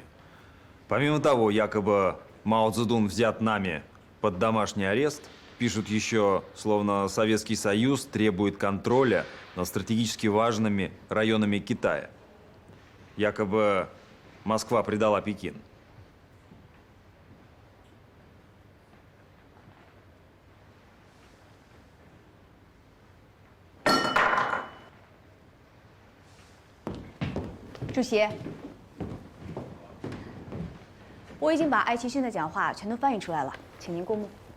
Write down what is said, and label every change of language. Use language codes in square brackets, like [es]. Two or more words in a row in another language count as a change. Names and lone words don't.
[ru] Помимо того, якобы Мао Цзэдун взят нами под домашний арест, пишут еще, словно Советский Союз требует контроля над стратегически важными районами Китая. Якобы Москва предала Пекин. [zh] 主席，我已经把艾奇逊的讲话全都翻译出来了，请您过目。